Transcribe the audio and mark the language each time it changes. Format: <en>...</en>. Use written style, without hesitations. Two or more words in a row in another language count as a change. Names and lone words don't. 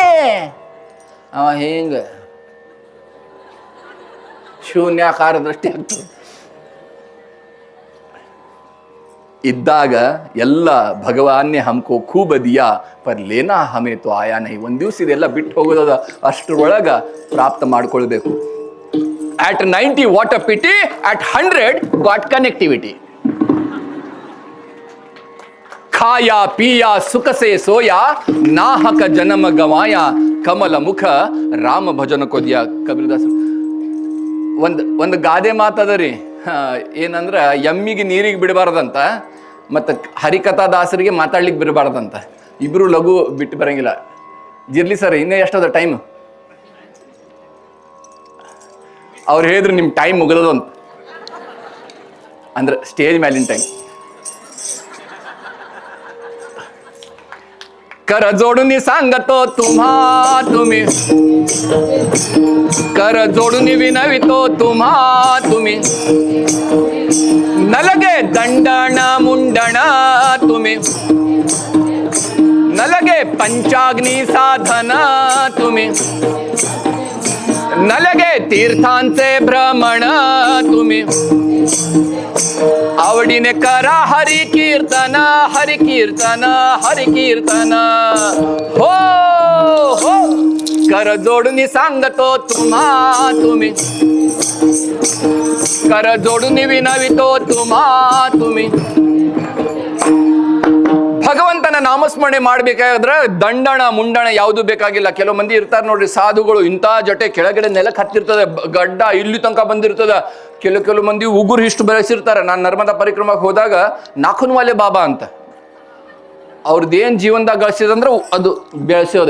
<kn>ಅವ ಹಿಂಗೆ ಶೂನ್ಯಾಕಾರ ದೃಷ್ಟಿ ಆಗ್ತದೆ. ಇದ್ದಾಗ ಎಲ್ಲ</kn> <hi>भगवान्ने हमको खूब दिया पर लेना हमें तो आया नहीं.</hi> <kn>ಒಂದು ದಿವ್ಸ ಇದೆಲ್ಲ ಬಿಟ್ಟು ಹೋಗೋದ, ಅಷ್ಟರೊಳಗ ಪ್ರಾಪ್ತ ಮಾಡ್ಕೊಳ್ಬೇಕು.</kn> <en>at 90 what a pity, at 100 got connectivity.</en> <hi>खाया पिया सुख से सोया, नाहक जनम गवाया, कमल मुख राम भजन कोदिया.</hi> <kn>ಕಬೀರದಾಸರು ಒಂದು ಗಾದೆ ಮಾತದ ರೀ, ಏನಂದ್ರ ಎಮ್ಮಿಗೆ ನೀರಿಗೆ ಬಿಡಬಾರ್ದಂತ, ಮತ್ತು ಹರಿಕಥಾ ದಾಸರಿಗೆ ಮಾತಾಡ್ಲಿಕ್ಕೆ ಬಿಡಬಾರ್ದಂತ. ಇಬ್ರು ಲಘು ಬಿಟ್ಟು ಬರಂಗಿಲ್ಲ. ಇರ್ಲಿ ಸರ್, ಇನ್ನೇ ಎಷ್ಟದ ಟೈಮ್? ಅವ್ರು ಹೇಳಿದ್ರು ನಿಮ್ಮ ಟೈಮ್ ಮುಗಿದದು ಅಂತ. ಅಂದ್ರೆ ಸ್ಟೇಜ್ ಮೇಲಿನ ಟೈಮ್.</kn> <mr>कर जोडून सांगतो तुम्ही, कर जोडून विनवितो तुम्ही. नलगे दंडण मुंडण तुम्ही, नलगे पंचाग्नी साधन तुम्ही, नलगे तीर्थांचे भ्रमण तुम्ही. आवडीने करा हरि कीर्तन, हरि कीर्तन, हरि कीर्तन. हो हो कर जोडून सांगतो तुम्ही कर जोडून विनवितो तुम्ही</mr> <kn>ಭಗವಂತನ ನಾಮಸ್ಮರಣೆ ಮಾಡ್ಬೇಕಾದ್ರೆ ದಂಡಣ ಮುಂಡಣ ಯಾವುದು ಬೇಕಾಗಿಲ್ಲ. ಕೆಲವು ಮಂದಿ ಇರ್ತಾರೆ ನೋಡ್ರಿ ಸಾಧುಗಳು, ಇಂಥ ಜೊತೆ ಕೆಳಗಡೆ ನೆಲಕ್ಕೆ ಹತ್ತಿರ್ತದೆ, ಗಡ್ಡ ಇಲ್ಲಿ ತನಕ ಬಂದಿರ್ತದ. ಕೆಲವು ಮಂದಿ ಉಗುರು ಇಷ್ಟು ಬೆಳೆಸಿರ್ತಾರೆ. ನಾನು ನರ್ಮದಾ ಪರಿಕ್ರಮಕ್ಕೆ ಹೋದಾಗ ನಾಖುನ್ವಾಲೆ ಬಾಬಾ ಅಂತ ಅವ್ರದ್ದೇನು ಜೀವನದಾಗ ಗಳಿಸಿದಂದ್ರೆ ಅದು ಬೆಳೆಸೋದೆ.</kn>